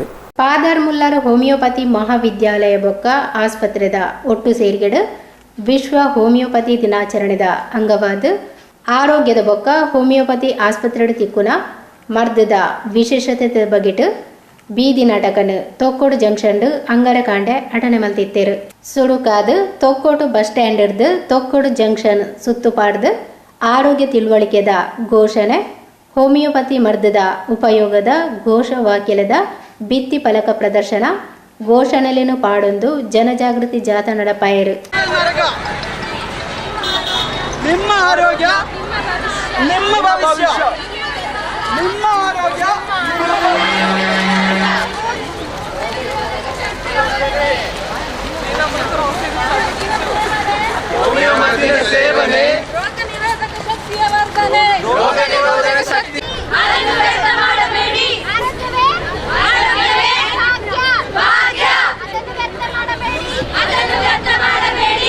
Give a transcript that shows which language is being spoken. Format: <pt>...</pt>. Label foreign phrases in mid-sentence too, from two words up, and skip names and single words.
<tcy>ಫಾದರ್ ಮುಲ್ಲರ್ ಹೋಮಿಯೋಪತಿ ಮಹಾವಿದ್ಯಾಲಯ ಬೊಕ್ಕ ಆಸ್ಪತ್ರೆದ ಒಟ್ಟು ಸೇರಿಗೆಡು ವಿಶ್ವ ಹೋಮಿಯೋಪತಿ ದಿನಾಚರಣೆದ ಅಂಗವಾದ ಆರೋಗ್ಯದ ಬೊಕ್ಕ ಹೋಮಿಯೋಪತಿ ಆಸ್ಪತ್ರೆ ತಿಕ್ಕುನ ಮರ್ದದ ವಿಶೇಷತೆ ಬಗೆಟ್ ಬೀದಿ ನಾಟಕನು ತೊಕ್ಕೋಡು ಜಂಕ್ಷನ್ ಅಂಗರ ಕಾಂಡೆ ಅಟನೆ ಮಲ್ತಿತ್ತೇರು. ಸುಡುಕಾದ ತೊಕ್ಕೋಟು ಬಸ್ ಸ್ಟ್ಯಾಂಡ್ ಹಿಡ್ದು ತೊಕ್ಕೋಡು ಜಂಕ್ಷನ್ ಸುತ್ತುಪಾಡ್ದು ಆರೋಗ್ಯ ತಿಳುವಳಿಕೆದ ಘೋಷಣೆ ಹೋಮಿಯೋಪತಿ ಮರ್ದದ ಉಪಯೋಗದ ಘೋಷವಾಕ್ಯದ ಭಿತ್ತಿ ಫಲಕ ಪ್ರದರ್ಶನ ಘೋಷಣೆಲೇನು ಪಾಡೊಂದು ಜನಜಾಗೃತಿ ಜಾಥಾ ನಡಪಾಯರು.</tcy> <kn>ನಿಮ್ಮ ಆರೋಗ್ಯ ನಿಮ್ಮ ಭವಿಷ್ಯ, ನಿಮ್ಮ ಆರೋಗ್ಯ ಹೋಮಿಯೋಪತಿ ಸೇವನೆ ರೋಗ ನಿರೋಧಕ ಶಕ್ತಿಯ ವರ್ಧನೆ, ರೋಗ ನಿರೋಧಕ ಶಕ್ತಿ ಅದನ್ನು ವ್ಯರ್ಥ ಮಾಡಬೇಡಿ, ಆರೋಗ್ಯವೇ ಭಾಗ್ಯ, ಅದನ್ನು ವ್ಯರ್ಥ ಮಾಡಬೇಡಿ.</kn>